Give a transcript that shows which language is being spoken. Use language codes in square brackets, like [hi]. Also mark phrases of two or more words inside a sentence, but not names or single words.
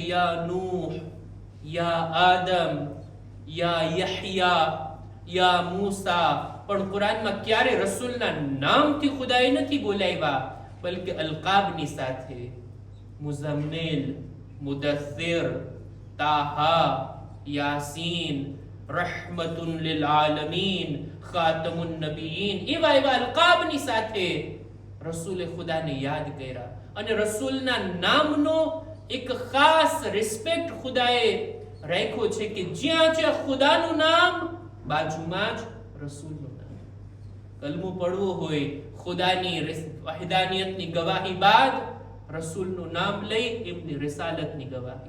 [gu] યા નૂહ, યા આદમ, યા યહયા, યા મૂસા. પણ કુરાનમાં ક્યારે રસૂલના નામથી ખુદાએ નથી બોલાવ્યા, બલકે અલકાબની સાથે. મુઝમ્મિલ, મુદસ્સિર, તાહા, યાસીન, [ar] رحمةٌ للعالمين، خاتمُ النبيين, [gu] એવા અલકાબની સાથે રસૂલે ખુદાને યાદ કર્યા. અને રસૂલના નામનો એક ખાસ રિસ્પેક્ટ ખુદાએ રાખ્યો છે કે જ્યાં જ્યાં ખુદાનું નામ બાજુમાં જ રસૂલનું નામ. કલમો પડવો હોય, ખુદાની વહદાનિયતની ગવાહી બાદ રસૂલનું નામ લઈ એમની રિસાલતની ગવાહી.